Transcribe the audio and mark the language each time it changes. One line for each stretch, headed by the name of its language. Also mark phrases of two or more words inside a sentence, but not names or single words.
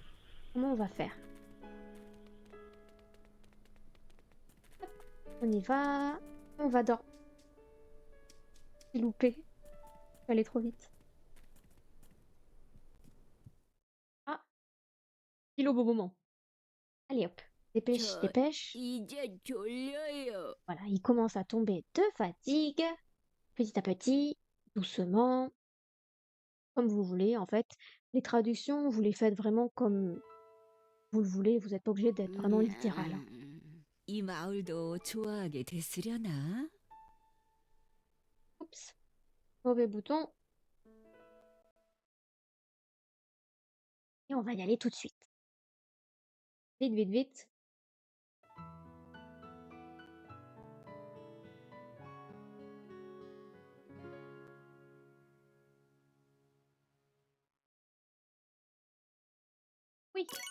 French: Comment on va faire? On y va. On va dormir. J'ai loupé. Je suis allée trop vite. Ah, pile au bon moment. Allez hop, dépêche,
Korean: 저
French: dépêche.
Korean: 이제 졸려요.
French: Voilà, il commence à tomber de fatigue. Petit à petit, doucement, comme vous voulez. En fait, les traductions, vous les faites vraiment comme vous le voulez. Vous n'êtes pas obligé d'être vraiment littéral, hein.
Korean: 이 마을도 좋아하게 됐으려나?
French: Oups, mauvais bouton. Et on va y aller tout de suite. Vite, vite, vite. Oui.